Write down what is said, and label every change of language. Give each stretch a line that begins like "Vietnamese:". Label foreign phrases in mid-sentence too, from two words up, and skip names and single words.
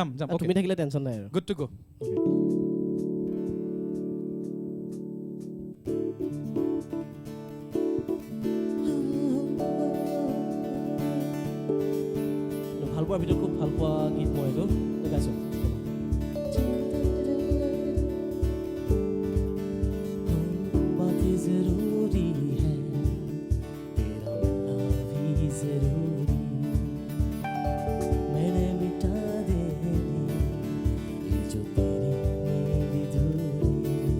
Assamese: তুমি থাকিলে টেনশ্যন নাই আৰু
English: good to go
Assamese: ভাল পোৱাৰ ভিতৰত খুব ভাল পোৱা গীত মই এইটো গাইছোঁ
Hindi: ज़रूरी है तेरा मिलना भी ज़रूरी मैंने मिटा देनी ये जो तेरी मेरी दूरी